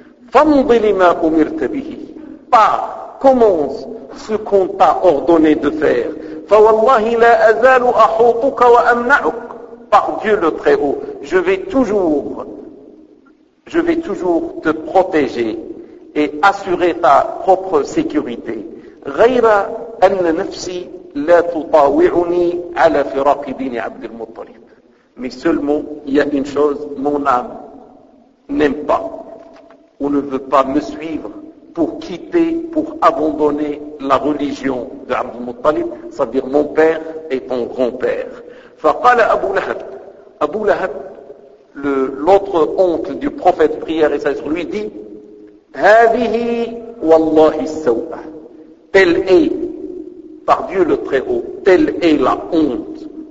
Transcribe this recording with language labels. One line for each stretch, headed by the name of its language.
Arabic: فامض لما أمرت به,
French: pars, commence ce qu'on t'a ordonné de faire.
Arabic: فوالله لا أزال أحوطك وأمنعك,
French: par Dieu le Très-Haut, je vais toujours te protéger et assurer ta propre sécurité.
Arabic: غير أن نفسي لا تطاوعني على فراق دين عبد المطلب.
French: Mais seulement, il y a une chose, mon âme n'aime pas ou ne veut pas me suivre pour quitter, pour abandonner la religion de Abd al-Muttalib, c'est-à-dire mon père et ton grand-père. فقال أبو لهب, أبو لهب, l'autre oncle du prophète prière et sagesse lui dit,
Arabic: هذه والله السوء,
French: telle est, par Dieu le Très-Haut, telle est la honte.